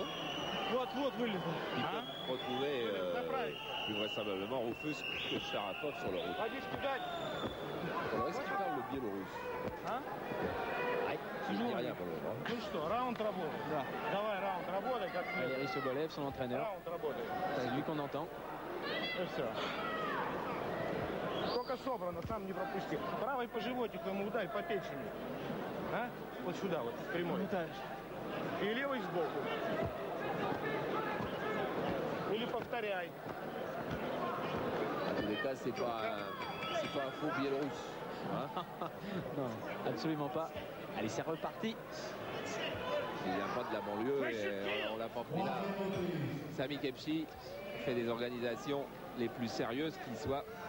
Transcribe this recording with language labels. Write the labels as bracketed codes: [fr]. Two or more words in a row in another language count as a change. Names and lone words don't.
[fr] Ils peuvent retrouver plus vraisemblablement Rufus que Sharapov sur le route. Alors est-ce qu'il parle le biélorusse? Il dit rien pour le moment. Valérie Sobolev, son entraîneur. C'est lui qu'on entend. [ru] Только собрано, сам не пропусти. Правой по животику ему ударь по печени. А? Вот сюда, вот, прямой. И левой сбоку. Или повторяй. [fr] En tous les cas, c'est pas un faux biélorusse. Hein? Non, absolument pas. Allez, c'est reparti. Il vient pas de la banlieue et on l'a pas pris là. Sami Khepchi fait des organisations les plus sérieuses qui soient.